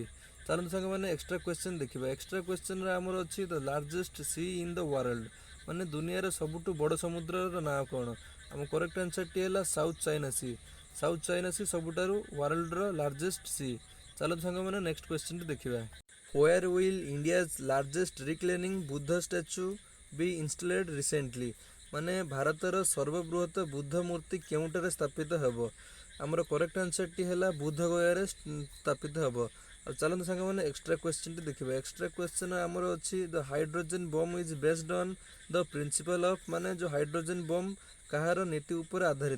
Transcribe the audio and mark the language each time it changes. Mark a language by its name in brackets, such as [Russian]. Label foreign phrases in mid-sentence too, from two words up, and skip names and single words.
[Odia] ଚାଲନ୍ତୁ ସାଙ୍ଗମାନେ [English] extra question [Odia] ଦେଖିବା। [English] extra question [Odia] ଆମର ଅଛି [English] the largest sea in the world, [Odia] ମାନେ ଦୁନିଆର ସବୁଠୁ ବଡ଼ ସମୁଦ୍ରର ନାଁ କ'ଣ? ଆମ [English] correct answer [Odia] ହେଲା ସାଉଥ୍ ଚାଇନା ସି। ସାଉଥ୍ ଚାଇନା ସି ସବୁଠାରୁ [English] world's largest sea. [Odia] ଚାଲନ୍ତୁ ସାଙ୍ଗମାନେ [English] next question [Odia] ଦେଖିବା। [English] Where will India's largest reclining Buddha statue be installed recently? [Odia] ମାନେ ଭାରତର ସର୍ବବୃହତ ବୁଦ୍ଧ ମୂର୍ତ୍ତି କେଉଁଠାରେ ସ୍ଥାପିତ ହେବ? ଆମର [English] correct answer [Odia] ହେଲା ବୁଦ୍ଧଗୟାରେ ସ୍ଥାପିତ ହେବ। ଆଉ ଚାଲନ୍ତୁ ସାଙ୍ଗମାନେ [English] extra question [Odia] ଦେଖିବା। [English] extra question [Odia] ଆମର ଅଛି [English] the hydrogen bomb is based on the principal of, [Odia] ମାନେ ଯେଉଁ [English] hydrogen bomb [Odia] କାହାର ନୀତି ଉପରେ ଆଧାରିତ?